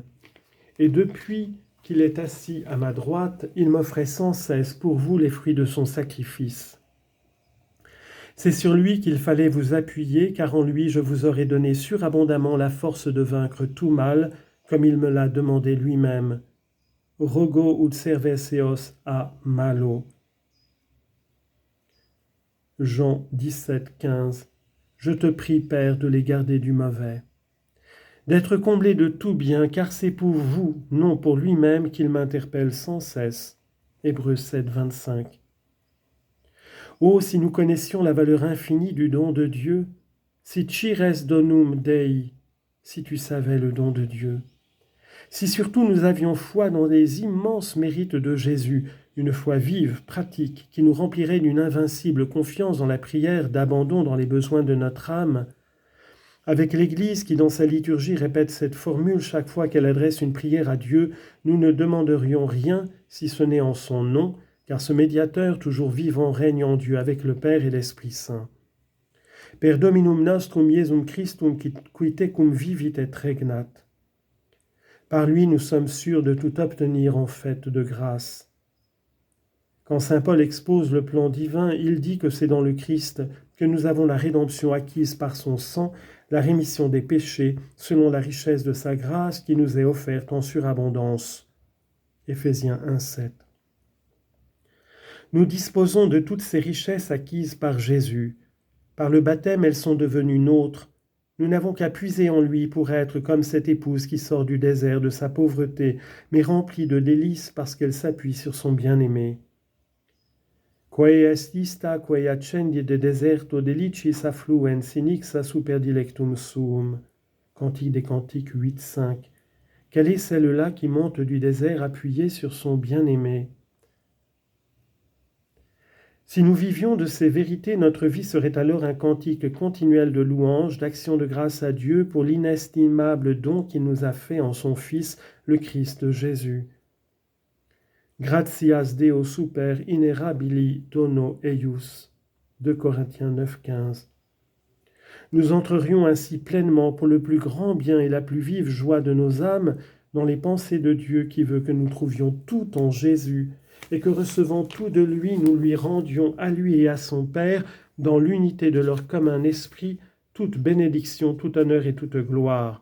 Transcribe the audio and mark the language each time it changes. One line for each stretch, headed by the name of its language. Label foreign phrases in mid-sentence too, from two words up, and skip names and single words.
French: Et depuis qu'il est assis à ma droite, il m'offrait sans cesse pour vous les fruits de son sacrifice. C'est sur lui qu'il fallait vous appuyer, car en lui je vous aurais donné surabondamment la force de vaincre tout mal, comme il me l'a demandé lui-même.
Latin: Rogo ut serveseos a malo.
French: Jean 17, 15. Je te prie, Père, de les garder du mauvais. D'être comblé de tout bien, car c'est pour vous, non pour lui-même, qu'il m'interpelle sans cesse. Hébreux 7, 25. Oh, si nous connaissions la valeur infinie du don de Dieu,
Latin: si cires donum Dei,
French: si tu savais le don de Dieu. Si surtout nous avions foi dans les immenses mérites de Jésus, une foi vive, pratique, qui nous remplirait d'une invincible confiance dans la prière, d'abandon dans les besoins de notre âme, avec l'Église qui dans sa liturgie répète cette formule chaque fois qu'elle adresse une prière à Dieu, nous ne demanderions rien si ce n'est en son nom, car ce médiateur toujours vivant règne en Dieu avec le Père et l'Esprit Saint.
Latin: Per Dominum nostrum Iesum Christum qui tecum vivit et regnat.
French: Par lui, nous sommes sûrs de tout obtenir en fait de grâce. Quand saint Paul expose le plan divin, il dit que c'est dans le Christ que nous avons la rédemption acquise par son sang, la rémission des péchés, selon la richesse de sa grâce qui nous est offerte en surabondance. Éphésiens 1, 7. Nous disposons de toutes ces richesses acquises par Jésus. Par le baptême, elles sont devenues nôtres. Nous n'avons qu'à puiser en lui pour être comme cette épouse qui sort du désert de sa pauvreté, mais remplie de délices parce qu'elle s'appuie sur son bien-aimé.
Latin: Quae est ista, quae accendi de deserto delicis affluens inixa super dilectum suum.
French: Cantique des Cantiques 8, 5. Quelle est celle-là qui monte du désert appuyée sur son bien-aimé? Si nous vivions de ces vérités, notre vie serait alors un cantique continuel de louange, d'action de grâce à Dieu pour l'inestimable don qu'il nous a fait en son Fils, le Christ Jésus.
Latin: Gratias Deo super inerabili dono eius.
French: 2 Corinthiens 9, 15. Nous entrerions ainsi pleinement pour le plus grand bien et la plus vive joie de nos âmes dans les pensées de Dieu qui veut que nous trouvions tout en Jésus et que recevant tout de lui, nous lui rendions à lui et à son Père, dans l'unité de leur commun esprit, toute bénédiction, tout honneur et toute gloire.